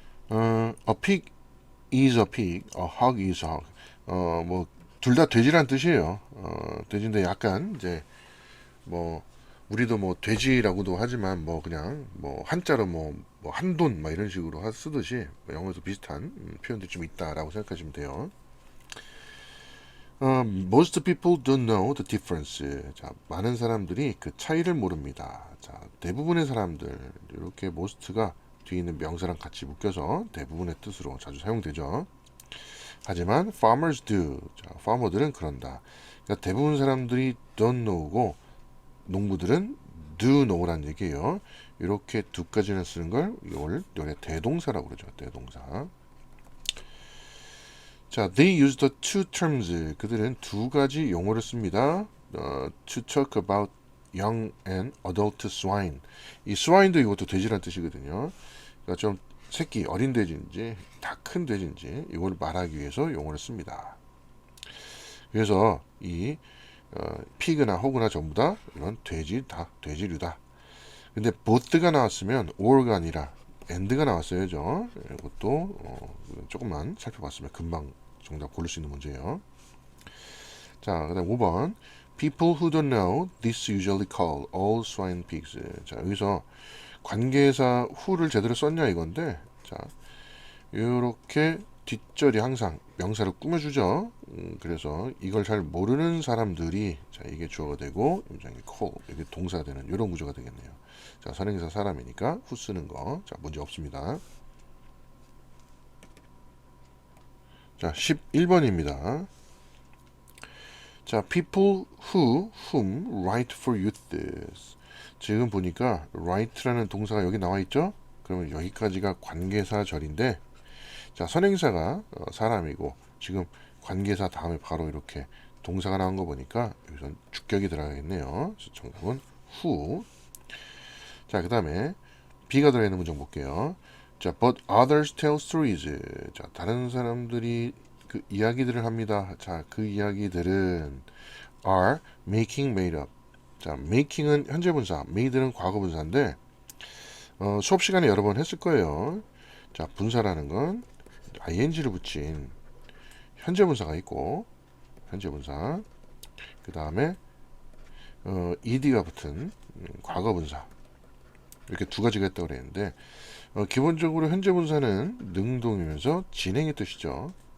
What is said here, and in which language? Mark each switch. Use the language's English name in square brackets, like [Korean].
[English] A pig is a pig, a hog is a hog. [Korean] 뭐 둘 다 돼지란 뜻이에요. 돼지인데 약간 이제 뭐 우리도 뭐 돼지라고도 하지만 뭐 그냥 뭐 한자로 뭐 한돈 막 이런 식으로 쓰듯이 영어에서 비슷한 표현들이 좀 있다라고 생각하시면 돼요. [English] Most people don't know the difference. [Korean] 자, 많은 사람들이 그 차이를 모릅니다. 자, 대부분의 사람들 이렇게 most가 뒤에 있는 명사랑 같이 묶여서 대부분의 뜻으로 자주 사용되죠. 하지만 [English] farmers do. [Korean] 자, farmer들은 그런다. 그러니까 대부분 사람들이 [English] don't know [Korean] 고 농부들은 [English] do know [Korean] 란 얘기예요. 이렇게 두 가지를 쓰는 걸 이걸 대동사라고 그러죠. 대동사. [English] 자, they use the two terms. [Korean] 그들은 두 가지 용어를 씁니다. [English] To talk about young and adult swine. [Korean] 이 swine도 이것도 돼지란 뜻이거든요. 그러니까 좀 새끼 어린 돼지인지 다 큰 돼지인지 이걸 말하기 위해서 용어를 씁니다. 그래서 이 피그나 호그나 전부 다 이런 돼지 다 돼지류다. 근데 both가 나왔으면 or가 아니라 and가 나왔어야죠. 이것도 조금만 살펴봤으면 금방 정답 고를 수 있는 문제예요. 자, 그다음 5번. [English] People who don't know this usually call all swine pigs. [Korean] 자, 여기서 관계사 who를 제대로 썼냐 이건데, 자, 이렇게 뒷절이 항상 명사를 꾸며주죠. 그래서 이걸 잘 모르는 사람들이, 자, 이게 주어가 되고 임장이 call, 이게 동사가 되는 이런 구조가 되겠네요. 자, 선행사 사람이니까 who 쓰는 거, 자, 문제 없습니다. 자, 11번입니다. [English] 자, people whom write for youth. [Korean] 지금 보니까 write라는 동사가 여기 나와 있죠? 그러면 여기까지가 관계사절인데, 자, 선행사가 사람이고 지금 관계사 다음에 바로 이렇게 동사가 나온 거 보니까 여기선 주격이 들어가겠네요. 정답은 who. 자, 그 다음에 B가 들어있는 문장 볼게요. [English] 자, but others tell stories. [Korean] 자, 다른 사람들이 그 이야기들을 합니다. [English] 자, [Korean] 그 이야기들은 [English] are making made up. [Korean] 자, making은 현재 분사, made는 과거 분사인데 수업 시간에 여러 번 했을 거예요. 자, 분사라는 건 ing를 붙인 현재 분사가 있고 현재 분사, 그 다음에 ed가 붙은 과거 분사, 이렇게 두 가지가 있다고 그랬는데 기본적으로 현재 분사는 능동이면서 진행의 뜻이죠.